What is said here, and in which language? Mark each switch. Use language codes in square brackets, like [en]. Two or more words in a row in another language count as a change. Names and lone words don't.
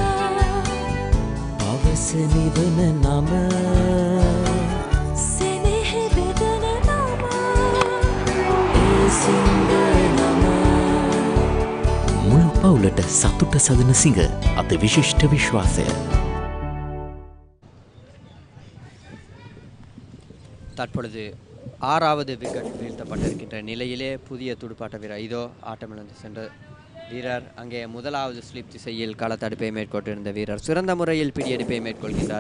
[si] පවස නිවන නම මුළු පවුලට සතුට සදන සිංහ අත විශිෂ්ට විශ්වාසය. [ta] தற்பொழுது 6வது விக்கெட் வீழ்த்தப்பட்டிருக்கின்ற நிலையிலே புதிய துடுப்பாட்ட வீரர் இதோ ஆட்டமிழந்து சென்ற வீரர் அங்கே முதலாவது ஸ்லிப் திசையில் களத்தடுப்பை மேற்கொண்டிருந்த வீரர் சிறந்த முறையில் பிடியெடுப்பை மேற்கொள்கின்றார்.